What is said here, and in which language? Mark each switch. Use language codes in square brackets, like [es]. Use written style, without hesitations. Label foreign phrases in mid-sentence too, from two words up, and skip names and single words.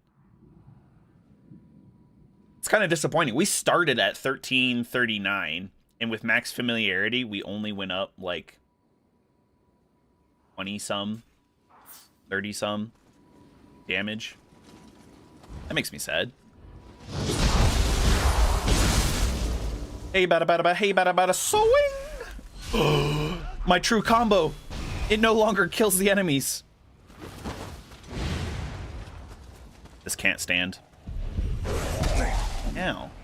[en] It's kind of disappointing. We started at 1339. And with max familiarity, we only went up, like... 20-some, 30-some damage. That makes me sad. Hey, bada bada bada, hey, bada bada, swing! My true combo. It no longer kills the enemies. This can't stand. Ow.